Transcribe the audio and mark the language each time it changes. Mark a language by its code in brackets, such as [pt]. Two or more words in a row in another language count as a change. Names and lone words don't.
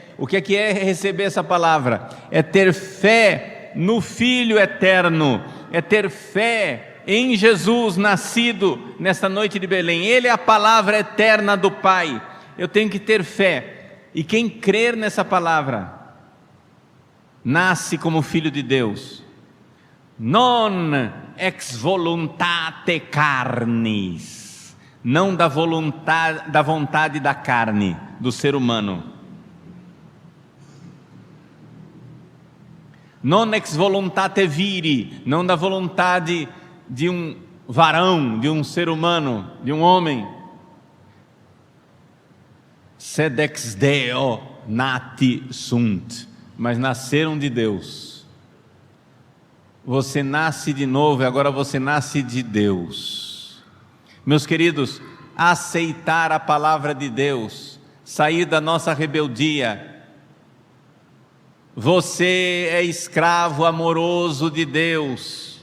[pt] O que é receber essa palavra? É ter fé no Filho eterno, é ter fé em Jesus nascido nesta noite de Belém. Ele é a palavra eterna do Pai. Eu tenho que ter fé, e quem crer nessa palavra nasce como filho de Deus. [la] Non ex voluntate carnis, [pt] não da vontade da carne, do ser humano. [la] Non ex voluntate viri, [pt] não da vontade de um varão, de um ser humano, de um homem. [la] Sed ex Deo nati sunt, [pt] mas nasceram de Deus. Você nasce de novo e agora você nasce de Deus. Meus queridos, aceitar a palavra de Deus, sair da nossa rebeldia. Você é escravo amoroso de Deus.